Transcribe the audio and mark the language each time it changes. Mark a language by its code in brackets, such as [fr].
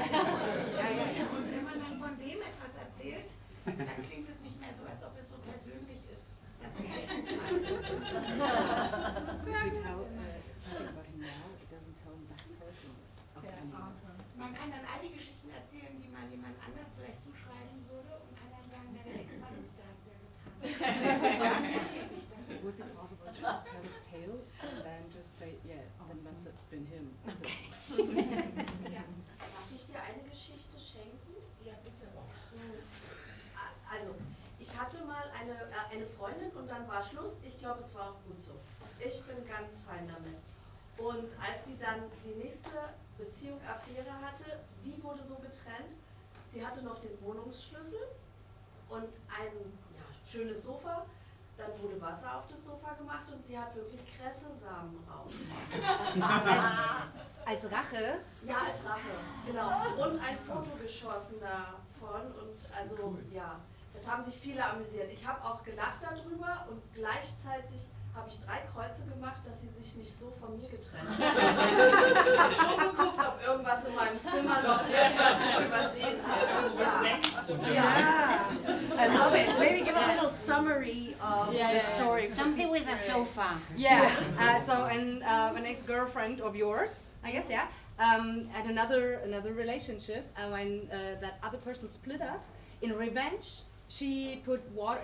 [de] Und wenn man dann von dem etwas erzählt, dann klingt es nicht mehr so, als ob es so persönlich ist. Das ist echt gemein. [en] If you tell something about him now, it doesn't tell him that person. [de] Man kann dann all die Geschichten erzählen, die man jemand anders vielleicht zuschreiben würde und kann dann sagen, der Ex-Verlobte hat es ja getan. Dann vergesse ich das. [en] It would be possible to just tell a tale and then just say, yeah, then must have been him. [de] Ja. Darf ich dir eine Geschichte schenken? Ja, bitte. Also, ich hatte mal eine Freundin und dann war Schluss. Ich glaube, es war auch gut so. Ich bin ganz fein damit. Und als die dann die nächste Beziehung, Affäre hatte, die wurde so getrennt. Die hatte noch den Wohnungsschlüssel und ein schönes Sofa. Dann wurde Wasser auf das Sofa gemacht und sie hat wirklich Kressesamen rausgemacht. Als Rache. Ja, als Rache, genau. Und ein Foto geschossen davon und also ja, es haben sich viele amüsiert. Ich habe auch gelacht darüber und gleichzeitig habe ich 3 Kreuze gemacht, dass sie sich nicht so von mir getrennt hat. Ich habe schon geguckt, ob irgendwas in meinem Zimmer noch ist, was ich übersehen habe. Ja. [en] I love it. Maybe give a little summary of the story. Something with a sofa. Yeah. An ex-girlfriend of yours, I guess, yeah, had another relationship, and when that other person split up, in revenge, she put water.